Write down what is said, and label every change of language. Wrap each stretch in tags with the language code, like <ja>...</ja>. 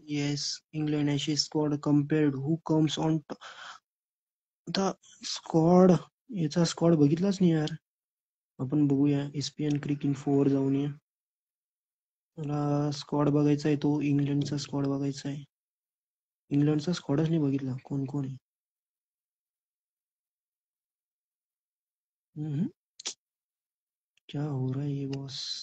<en>Yes, England Ashes squad compared. Who comes on the squad?</en> <mr>याचा squad बघितलाच नाही यार. आपण बघूया ESPN क्रिक इन्फोवर जाऊन. मला स्क्वॉड बघायचा आहे, तो इंग्लंडचा स्क्वॉड बघायचा आहे. इंग्लंडचा स्क्वॉडच नाही बघितला, कोण कोण आहे.</mr> <hi>हम्म, क्या हो रहा है ये बॉस.</hi>